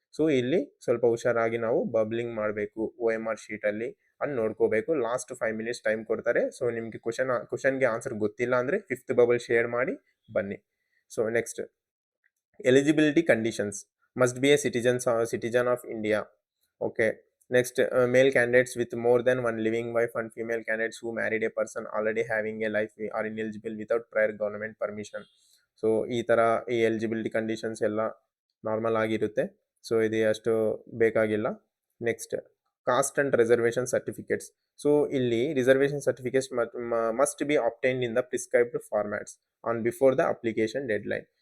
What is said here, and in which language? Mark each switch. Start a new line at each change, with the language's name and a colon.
Kannada: So ಇಲ್ಲಿ ಸ್ವಲ್ಪ ಹುಷಾರಾಗಿ ನಾವು ಬಬ್ಲಿಂಗ್ ಮಾಡಬೇಕು OMR ಶೀಟ್ ಅಲ್ಲಿ ಅಂತ ನೋಡ್ಕೋಬೇಕು. ಲಾಸ್ಟ್ 5 minutes ಟೈಮ್ ಕೊಡ್ತಾರೆ. ಸೊ ನಿಮ್ಗೆ ಕ್ವಶನ್ಗೆ ಆನ್ಸರ್ ಗೊತ್ತಿಲ್ಲ ಅಂದ್ರೆ 5th ಬಬಲ್ ಶೇರ್ ಮಾಡಿ ಬನ್ನಿ.
English: So next eligibility conditions must be a citizen of India. Okay. Next, male candidates with more than one living wife and female candidates who married a person already having a life are ineligible without prior government permission.
Kannada: So ಈ ಥರ ಈ eligibility conditions ಎಲ್ಲ normal ಆಗಿರುತ್ತೆ. So ಇದು ಅಷ್ಟು ಬೇಕಾಗಿಲ್ಲ. Next
English: Caste and reservation certificates.
Kannada: So ಇಲ್ಲಿ
English: Reservation certificates must be obtained in the prescribed formats on before the application deadline.